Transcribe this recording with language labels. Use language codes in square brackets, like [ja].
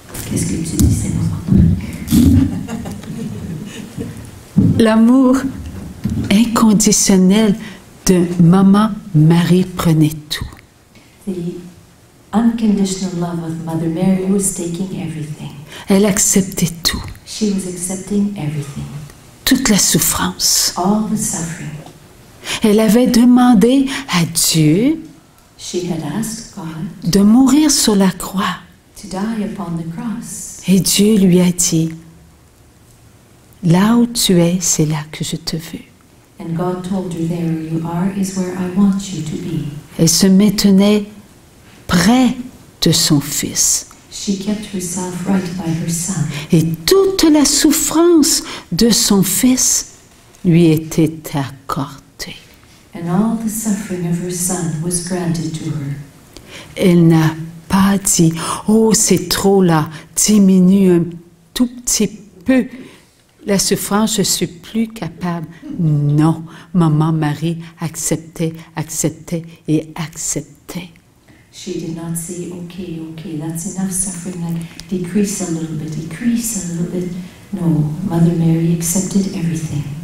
[fr] Qu'est-ce que tu disais, Maman? L'amour inconditionnel de Maman Marie prenait tout. [en] The unconditional love of Mother Mary was taking everything. [fr] Elle acceptait tout, [en] She was accepting everything. [fr] toute la souffrance. [en] All the suffering. [fr] Elle avait demandé à Dieu [en] She had asked God [fr] de mourir sur la croix. [en] to die upon the cross. [fr] Et Dieu lui a dit, là où tu es, c'est là que je te veux. [en] And God told her, there you are is where I want you to be. [fr] Elle se maintenait près de son fils. [en] She kept herself right by her son. [fr] Et toute la souffrance de son fils lui était accordée. [en] And all the suffering of her son was granted to her. [fr] Elle n'a pas dit, oh c'est trop là, diminue un tout petit peu la souffrance, je suis plus capable. Non, Maman Marie acceptait, acceptait et acceptait. [en] She did not say, okay, that's enough suffering, like decrease a little bit. No, Mother Mary accepted everything.